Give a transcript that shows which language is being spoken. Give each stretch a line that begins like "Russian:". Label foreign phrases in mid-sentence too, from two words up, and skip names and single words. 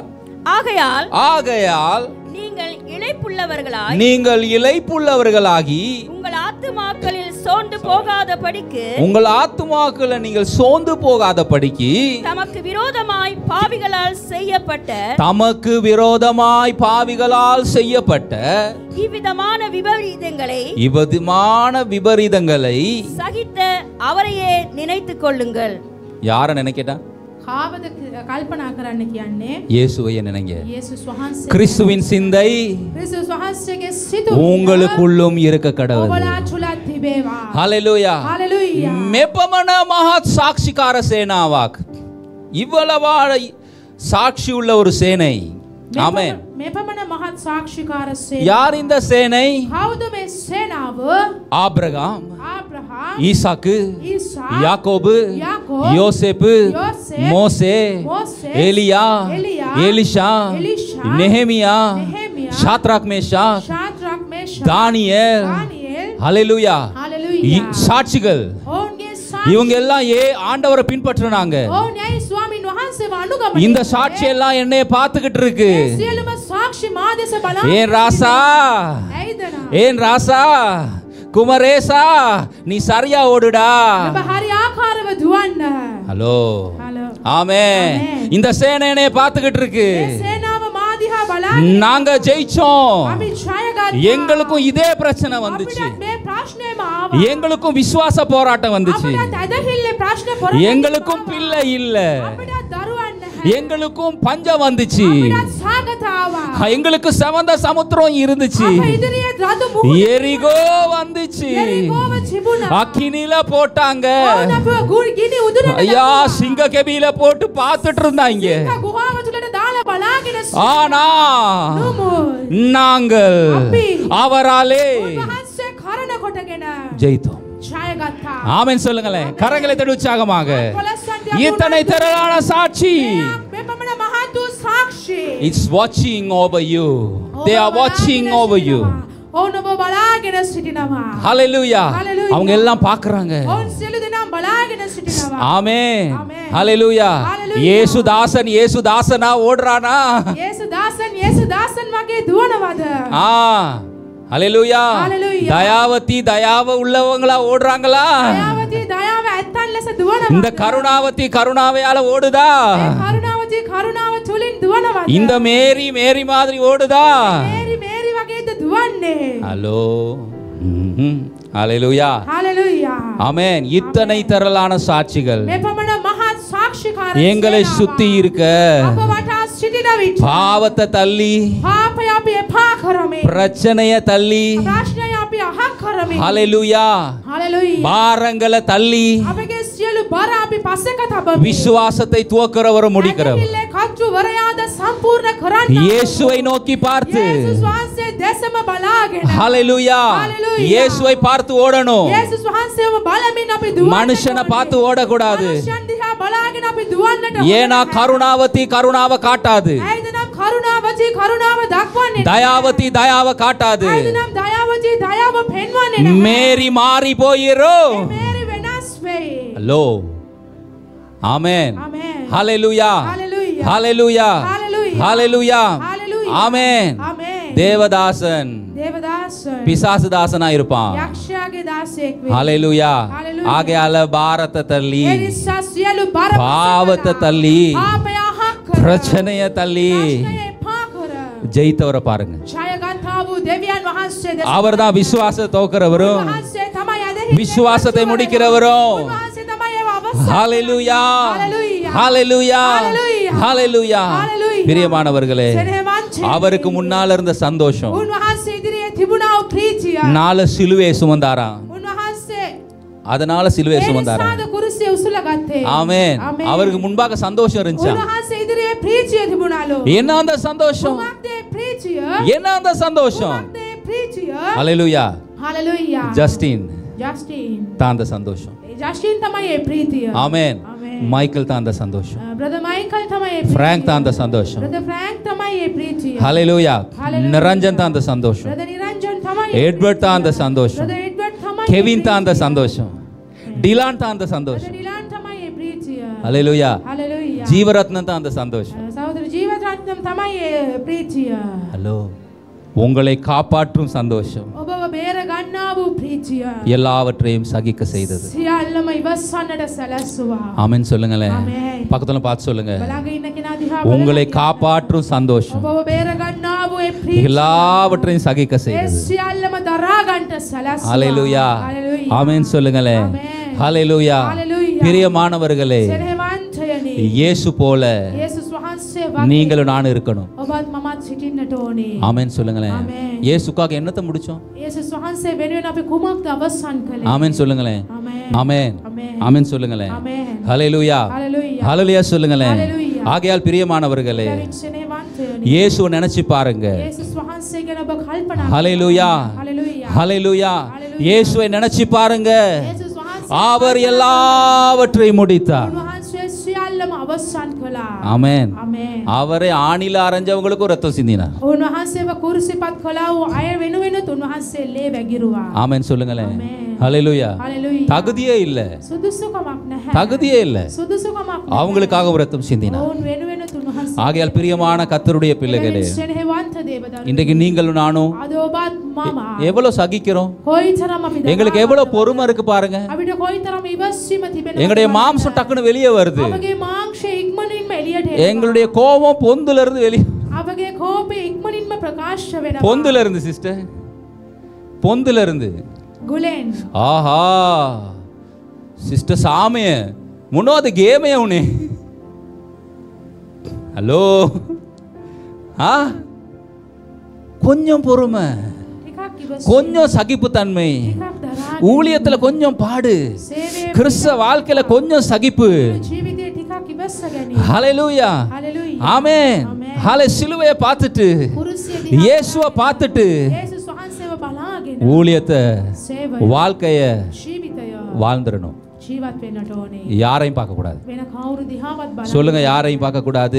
Tamil: ஆகையால் நீங்கள் இளைப்புள்ளவர்களாகி உங்கள் ஆத்துமாக்களில் நீங்கள் சோர்ந்து போகாதபடிக்கு தமக்கு விரோதமாய் பாவிகளால் செய்யப்பட்ட இவ்விதமான விபரீதங்களை சகித்த அவரையே நினைத்துக் கொள்ளுங்கள். யாரை நினைக்கட்டா?
Sinhala: කාවද කල්පනා කරන්න කියන්නේ?
Tamil: இயேசுவையே நினைங்க.
Sinhala: යේසුස් වහන්සේ.
Tamil: கிறிஸ்துவின் சிந்தை
Sinhala: ක්‍රිස්තුස් වහන්සේගේ සිතුවිල්ල
Tamil: உங்களுக்குள்ளும் இருக்க கடவுள்.
Sinhala: ඔබලා තුලත් තිබේවා.
Tamil: ஹalleluya.
Sinhala: හalleluya. මෙපමණ මහත් සාක්ෂිකාර සේනාවක්.
Tamil: இவ்வளவு சாட்சி உள்ள ஒரு சேனை. ஆமென்.
Sinhala: මෙපමණ මහත් සාක්ෂිකාර සේනාව.
Tamil: யார் இந்த சேனை?
Sinhala: කවුද මේ සේනාව?
Tamil: ஆபிரகாம்,
Sinhala: ආබ්‍රහාම්,
Tamil: ஈசாக்கு, ஈசாக், யாக்கோபு, யாக்கோப், யோசேப்பு, யோசேப், மோசே, மோசே, எலியா, எலியா, எலிஷா, எலிஷா, நெஹெமியா, நெஹெமியா, ஷாத்ராக் மேஷாக், ஷாத்ராக், மேஷாக், தானியேல். தானியேல். ஹalleluya. ஹalleluya. சாட்சிகள்
Sinhala: ඔවුන්ගේ
Tamil: இவங்க எல்லாம் ஆண்டவரை பின்பற்றுனாங்க.
Sinhala: ඔවුන් යයි ස්වාමින් වහන්සේව අනුගමනය.
Tamil: இந்த சாட்சி எல்லாம் என்னைய பார்த்துக்கிட்டு இருக்கு.
Sinhala: සියලුම සාක්ෂි මා දෙස බලා.
Tamil: ஏன் ராசா,
Sinhala: ඇයිදනා?
Tamil: ஏன் ராசா, குமரேசா, நீ சரியா ஓடுடா.
Sinhala: ඔබ හරි ආකාරව දුවන්න.
Tamil: ஹலோ,
Sinhala: හලෝ.
Tamil: ஆமென். இந்த சேனை என்னைய பார்த்துக்கிட்டு இருக்கு.
Sinhala: මේ සේනාව මා දිහා බලා.
Tamil: நாங்க ஜெயிச்சோம்.
Sinhala: අපි ජයගත්තා.
Tamil: எங்களுக்கும் இதே பிரச்சனை வந்துச்சு.
Sinhala: අපිට මේ ප්‍රශ්නේම ආවා.
Tamil: எங்களுக்கும் விசுவாச போராட்டம் வந்துச்சு.
Sinhala: අපිට ඇදහිල්ලේ ප්‍රශ්න පොරොන්දු.
Tamil: எங்களுக்கும் பிள்ளை இல்ல.
Sinhala: අපිට දරුවන් නැහැ.
Tamil: எங்களுக்கும் பஞ்சம் வந்துச்சு.
Sinhala: අපිට සාගත ආවා.
Tamil: எங்களுக்கு செவந்த சமுத்திரம் இருந்துச்சு.
Sinhala: අප ඉදිරියේ රතු මුහුද.
Tamil: எரிகோ வந்துச்சு.
Sinhala: එරිකෝව තිබුණා.
Tamil: அக்கினில போட்டாங்க.
Sinhala: ඔවුන් අපව ගිනි උදුරට
Tamil: ஐயா, சிங்க கெபியில போட்டு பார்த்துட்டு இருந்தாங்க.
Sinhala: ගුහාව තුලට දාලා බලාගෙන
Tamil: ஆனா
Sinhala: නුමුත්
Tamil: நாங்கள் அவராலே
Sinhala: වහන්සේ කරන කොටගෙන
Tamil: ஜெயித்தோம்.
Sinhala: ජයගත්තා.
Tamil: ஆமென் சொல்லுங்களேன். கரங்களை தட்டி உற்சாகமாக. இத்தனை திரளான சாட்சி.
Sinhala: මෙපමණ මහත් වූ සාක්ෂි.
English: It's watching over you. They are watching over you. ඔවුන් ඔබ බලාගෙන සිටිනවා. Hallelujah. Hallelujah.
Tamil: அவங்க எல்லாம் பார்க்கறாங்க.
Sinhala: ඔවුන් සියලු දෙනා බලාගෙන සිටිනවා.
Tamil: ஆமென்.
Sinhala: Amen.
Tamil: Hallelujah.
Sinhala: Hallelujah.
Tamil: இயேசுதாசன் இயேசுதாசனா ஓடுறானா?
Sinhala: යේසුදාසන් වගේ දුවනවද?
Tamil: ஹalleluya.
Sinhala: Hallelujah.
Tamil: தயாவதி தயாவ உள்ளவங்களா ஓடுறாங்களா?
Sinhala: දයාවති දයාව ඇත්තන් ලෙස දුවනවද?
Tamil: இந்த கருணாவதி கருணாவையால ஓடுதா?
Sinhala: කරුණාවති කරුණාව තුලින් දුවනවද?
Tamil: இந்த மேரி மேரி மாதிரி ஓடுதா?
Sinhala: මේරි වගේද දුවන්නේ?
Tamil: ஹலோ. ஹalleluya.
Sinhala: හalleluya.
Tamil: ஆமென். இத்தனை திரளான சாட்சிகள்
Sinhala: මෙපමණ මහත් සාක්ෂිකාර
Tamil: எங்களை சுத்தி இருக்க
Sinhala: අප වටා සිටින විට
Tamil: பாவத்தை தள்ளி,
Sinhala: පාපය අපි එපා කරමි.
Tamil: பிரச்சனைய தள்ளி,
Sinhala: ප්‍රශ්නය අපි අහක් කරමි.
Tamil: ஹalleluya,
Sinhala: හalleluya.
Tamil: பாரங்களை தள்ளி
Sinhala: අපගේ සියලු බර අපි පස්සෙක තබමි.
Tamil: விசுவாசத்தை துவக்கிறவர் முடிக்கிறவர்
Sinhala: ඇදහිල්ලේ කච්චුවරයාද සම්පූර්ණ කරන්න.
Tamil: இயேசுவை நோக்கி பார்த்து,
Sinhala: යේසුස් වහන්සේ දෙසම බලාගෙන.
Tamil: ஹalleluya,
Sinhala: Hallelujah.
Tamil: இயேசுவை பார்த்து ஓடணும்.
Sinhala: යේසුස් වහන්සේව බලමින් අපි දුවන්න.
Tamil: மனுஷனை பார்த்து ஓடக்கூடாது.
Sinhala: මනුෂ්‍යයන් දිහා බලාගෙන අපි දුවන්නට
Tamil: ஏனா கருணாவதி கருணாவை காட்டாது.
Sinhala: ඇයිද නම් කරුණාවති කරුණාව දක්වන්නේ නැහැ.
Tamil: தயாவதி தயாவை காட்டாது.
Sinhala: ඇයිද නම් දයාවති දයාව පෙන්වන්නේ නැහැ.
Tamil: மேரி மாறி போயிரும்.
Sinhala: මේරි වෙනස් වෙයි.
Tamil: ஹலோ, ஆமென்.
Sinhala: ආමේන්.
Tamil: ஹalleluya,
Sinhala: Hallelujah.
Tamil: ஹalleluya,
Sinhala: Hallelujah.
Tamil: ஹalleluya,
Sinhala: Hallelujah.
Tamil: ஆமென்.
Sinhala: ආමේන්.
Tamil: தேவதாசன்
Sinhala: දේවදාසන්
Tamil: பிசாசுதாசனா இருப்பான்.
Sinhala: යක්ෂයාගේ දාසයෙක් වෙයි.
Tamil: ஹalleluya.
Sinhala: Hallelujah.
Tamil: ஆகையால பாரத்தை தள்ளி,
Sinhala: ඒ නිසා සියලු බර
Tamil: பாவத்தை தள்ளி,
Sinhala: පාපය අහක් කර.
Tamil: பிரச்சனைய தள்ளி
Sinhala: ප්‍රශ්නය එපා කර.
Tamil: ஜெயித்தவரை பாருங்க.
Sinhala: ජයගත්තා වූ දෙවියන් වහන්සේ දෙස
Tamil: அவர்தான் விசுவாசத்தை தோக்கிறவரும்
Sinhala: උන්වහන්සේ තමයි ඇදහිල්ලේ
Tamil: விசுவாசத்தை முடிக்கிறவரும்.
Sinhala: උන්වහන්සේ තමයි ඒව අවසන්.
Tamil: ஹalleluya,
Sinhala: Hallelujah.
Tamil: ஹalleluya,
Sinhala: Hallelujah.
Tamil: ஹalleluya.
Sinhala: Hallelujah.
Tamil: பிரியமானவர்களே,
Sinhala: සෙනෙහවන්තේ.
Tamil: அவருக்கு முன்னால இருந்த சந்தோஷம்
Sinhala: උන්වහන්සේ ඉදිරියේ තිබුණා වූ ප්‍රීතිය.
Tamil: நால சிலுவையை சுமந்தாராம்.
Sinhala: උන්වහන්සේ
Tamil: அதனால சிலுவையை சுமந்தாராம்.
Sinhala: ඒ නිසාද කුරුසිය උසුලගත්තේ.
Tamil: ஆமென். அவருக்கு முன்பாக சந்தோஷம் இருந்துச்சா?
Sinhala: උන්වහන්සේ ඉදිරියේ ප්‍රීතිය තිබුණාලු.
Tamil: என்ன அந்த சந்தோஷம்?
Sinhala: කුමක්ද ඒ ප්‍රීතිය?
Tamil: என்ன அந்த சந்தோஷம்?
Sinhala: කුමක්ද ඒ ප්‍රීතිය?
Tamil: ஹalleluya.
Sinhala: හalleluya.
Tamil: ஜஸ்டின்
Sinhala: ජස්ටින්.
Tamil: தான் அந்த சந்தோஷம்.
Sinhala: ජස්ටින් තමයි ඒ ප්‍රීතිය.
Tamil: ஆமென்.
Sinhala: ආමේන්.
Tamil: மைக்கேல் தான் அந்த சந்தோஷம்.
Sinhala: බ්‍රදර් මයිකල් තමයි ඒ ප්‍රීතිය.
Tamil: பிராங்க் தான் அந்த சந்தோஷம்.
Sinhala: බ්‍රදර් ෆ්‍රැන්ක් තමයි ඒ ප්‍රීතිය.
Tamil: ஹalleluya.
Sinhala: Hallelujah.
Tamil: நிரஞ்சன் தான் அந்த சந்தோஷம்.
Sinhala: බ්‍රදර් නිරංජන් තමයි.
Tamil: எட்வர்ட் தான் அந்த சந்தோஷம்.
Sinhala: බ්‍රදර් එඩ්වර්ඩ් තමයි.
Tamil: கெவின் தான் அந்த சந்தோஷம். டிலான் தான் அந்த
Sinhala: බ්‍රදර්
Tamil: சந்தோஷம்.
Sinhala: නිලාන් තමයි ඒ ප්‍රීතිය.
Tamil: ஹalleluya.
Sinhala: හalleluya.
Tamil: ஜீவரத்னம் தான் அந்த சந்தோஷம்.
Sinhala: සහෝදර ජීවරත්නම් තමයි ඒ ප්‍රීතිය.
Tamil: ஹலோ, உங்களை காப்பாற்றும் சந்தோஷம்
Sinhala: ඔබව බේර ගන්නා වූ ප්‍රීතිය.
Tamil: எல்லாவற்றையும் சகிக்க செய்தது.
Sinhala: සියල්ලම ඉවසන්නට සැලැස්සුවා.
Tamil: ஆமென் சொல்லுங்களேன். ஆமென். பக்கத்துல பார்த்து சொல்லுங்க.
Sinhala: බලඟ ඉන්න කෙනා දිහා
Tamil: உங்களை
Sinhala: බලන්න.
Tamil: காப்பாற்றும் சந்தோஷம்
Sinhala: ඔබව බේර ගන්නා වූ ඒ ප්‍රීතිය.
Tamil: எல்லாவற்றையும் சகிக்க
Sinhala: ඒ
Tamil: செய்தது.
Sinhala: සියල්ලම දරා ගන්නට සැලැස්සුවා.
Tamil: ஹalleluya.
Sinhala: Hallelujah.
Tamil: ஆமென் சொல்லுங்களேன்.
Sinhala: Amen.
Tamil: ஹalleluya
Sinhala: Hallelujah.
Tamil: பிரியமானவர்களே
Sinhala: සෙනෙහවන්තයනි.
Tamil: இயேசு போல
Sinhala: යේසුස් වහන්සේ වගේ
Tamil: நீங்களும் நானும் இருக்கணும்.
Sinhala: ඔබත් මමත් සිටින්නට ඕනේ.
Tamil: ஆமென் சொல்லுங்களேன்.
Sinhala: Amen.
Tamil: இயேசுக்காக என்னத்தை முடிச்சோம்?
Sinhala: යේසුස් වහන්සේ වෙනුවෙන් අපි කුමක්ද අවසන් කළේ?
Tamil: ஆமென் சொல்லுங்களேன்.
Sinhala: Amen.
Tamil: ஆமென்
Sinhala: Amen.
Tamil: ஆமென் சொல்லுங்களேன்.
Sinhala: Amen.
Tamil: ஹalleluya
Sinhala: Hallelujah.
Tamil: ஹalleluya சொல்லுங்களேன்.
Sinhala: Hallelujah.
Tamil: ஆகையால் பிரியமானவர்களே
Sinhala: බැවින් සෙනෙහවන්තයනි.
Tamil: இயேசுவை நினைச்சு பாருங்க.
Sinhala: යේසුස් වහන්සේ ගැන ඔබ කල්පනා
Tamil: ஹalleluya
Sinhala: Hallelujah.
Tamil: ஹalleluya இயேசுவை நினைச்சு பாருங்க.
Sinhala: යේසුස් වහන්සේ
Tamil: அவர் எல்லாவற்றையும் முடித்தார்.
Sinhala: උන්වහන්සේ සියල්ලම අවසන් කළා.
Tamil: ஆமென்.
Sinhala: Amen.
Tamil: அவரை ஆணில அரைஞ்சவங்களுக்கும் ரத்தம் சிந்தினார்.
Sinhala: උන්වහන්සේව කුරුසිපත් කළා වූ අය වෙනුවෙනුත් උන්වහන්සේ ලේ වැගිරුවා.
Tamil: ஆமென் சொல்லுங்களேன்.
Sinhala: Amen.
Tamil: ஹalleluya
Sinhala: Hallelujah.
Tamil: தகுதியே இல்ல,
Sinhala: සුදුසුකමක් නැහැ.
Tamil: தகுதியே இல்ல,
Sinhala: සුදුසුකමක් නැහැ.
Tamil: அவங்களுக்காக ரத்தம் சிந்தினார்.
Sinhala: ඔවුන් වෙනුවෙනුත් උන්වහන්සේ
Tamil: ஆகையால் பிரியமான கர்த்தருடைய பிள்ளைகளே,
Sinhala: සෙනෙහවන්ත දේවදරුවෝ.
Tamil: இன்றைக்கு நீங்களும் நானும்
Sinhala: අද ඔබත් මම
Tamil: எவ்வளவு சகிக்கிறோம்,
Sinhala: කොයිතරම් අපි
Tamil: எங்களுக்கு எவ்வளவு பொறுமை இருக்கு பாருங்க.
Sinhala: අපිට කොයිතරම් ඉවස්සීම තිබෙනවද?
Tamil: எங்களுடைய மாம்சம் டக்குன்னு வெளியே வருது,
Sinhala: අපගේ මාංශය ඉක්මනින්ම එළියට එනවා.
Tamil: எங்களுடைய கோபம் பொந்துல இருந்து வெளியே, අපගේ කෝපය ඉක්මනින්ම ප්‍රකාශ වෙනවා. பொந்துல இருந்து சிஸ்டர், பொந்துல இருந்து.
Sinhala: ගුලෙන්
Tamil: ஆஹா சிஸ்டர் சாமிய முன்னோது கேமே உனே ஹலோ ஆ கொஞ்சம் பொறுமை,
Sinhala: ටිකක් ඉවසීම
Tamil: கொஞ்சம் சகிப்புத்தன்மை,
Sinhala: ටිකක් දරා
Tamil: ஊழியத்துல கொஞ்சம் பாடு,
Sinhala: සේවයේ
Tamil: கிறிஸ்தவ வாழ்க்கையில கொஞ்சம் சகிப்பு.
Sinhala: ජීවිතේ ටිකක් ඉවස්ස ගැනීම.
Tamil: ஹalleluya
Sinhala: Hallelujah.
Tamil: ஆமென். ஹalலே சிலுவையை பார்த்துட்டு
Sinhala: කුරුසිය
Tamil: இயேசுவை பார்த்துட்டு
Sinhala: යේසුස් වහන්සේව බලාගෙන
Tamil: ஊழியத்தை
Sinhala: සේවය
Tamil: வாழ்க்கைய
Sinhala: ජීවිතය
Tamil: வாழ்ந்துடணும்.
Sinhala: ජීවත් වෙන්නට ඕනේ.
Tamil: யாரையும் பார்க்க கூடாது.
Sinhala: වෙන කවුරු දිහාවත් බලන්න.
Tamil: சொல்லுங்க யாரையும் பார்க்க கூடாது.